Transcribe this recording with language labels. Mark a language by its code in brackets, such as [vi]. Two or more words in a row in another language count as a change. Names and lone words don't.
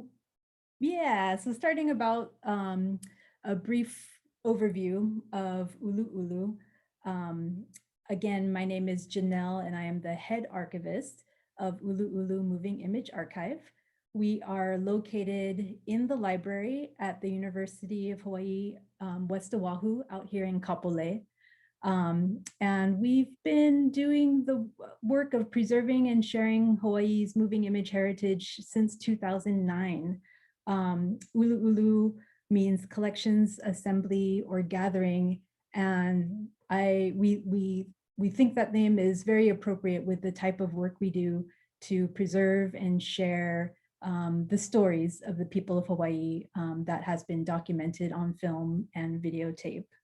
[en] starting about a brief overview of ʻUluʻulu. Again, my name is Janelle and I am the head archivist of ʻUluʻulu Moving Image Archive. We are located in the library at the University of Hawaii, West Oahu, out here in Kapolei. And we've been doing the work of preserving and sharing Hawaii's moving image heritage since 2009. ʻUluʻulu means collections, assembly, or gathering, and we think that name is very appropriate with the type of work we do to preserve and share the stories of the people of Hawaii that has been documented on film and videotape.